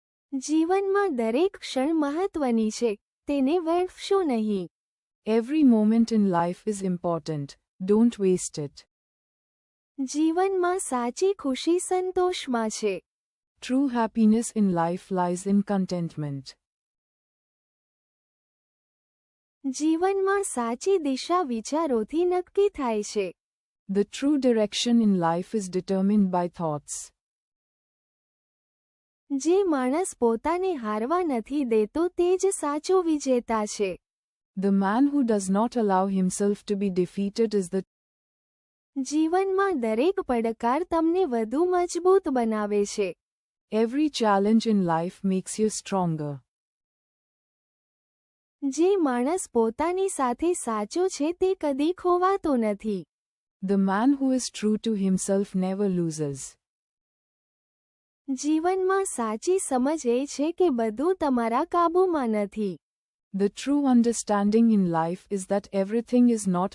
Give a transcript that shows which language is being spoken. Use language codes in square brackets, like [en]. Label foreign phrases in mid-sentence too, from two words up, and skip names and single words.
[gu] જીવનમાં દરેક ક્ષણ મહત્વની છે, તેને વેડફશો નહીં. [en] Every moment in life is important. Don't waste it. [gu] જીવનમાં સાચી ખુશી સંતોષમાં છે. [en] True happiness in life lies in contentment. [gu] જીવનમાં સાચી દિશા વિચારોથી નક્કી થાય છે. [en] The true direction in life is determined by thoughts. [gu] જે માણસ પોતાને હારવા નથી દેતો તે જ સાચો વિજેતા છે. [en] The man who does not allow himself to be defeated is the [gu] જીવનમાં દરેક પડકાર તમને વધુ મજબૂત બનાવે છે. [en] Every challenge in life makes you stronger. [gu] જે માણસ પોતાની સાથે સાચો છે તે કદી ખોવાતો નથી. [en] The man who is true to himself never loses. [gu] જીવનમાં સાચી સમજ એ છે કે બધું તમારા કાબૂમાં નથી. [en] The true understanding in life is that everything is not